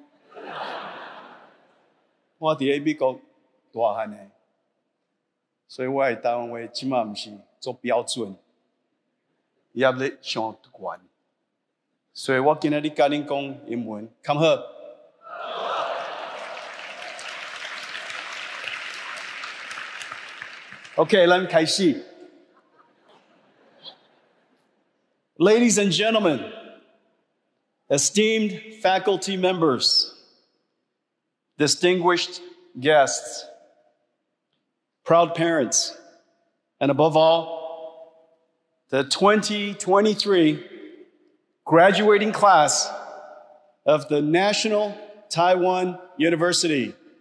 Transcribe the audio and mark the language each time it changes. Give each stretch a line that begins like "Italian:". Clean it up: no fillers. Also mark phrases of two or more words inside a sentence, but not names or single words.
Min Nan Chinese: 我伫咧美国大汉诶，所以我诶台湾话即马毋是做标准，也咧上悬，所以我今仔日甲恁讲英文，敢好
English: ？OK，
Min Nan Chinese: 咱开始。
English: Ladies and gentlemen, esteemed faculty members, distinguished guests, proud parents, and above all, the 2023 graduating class of the National Taiwan University.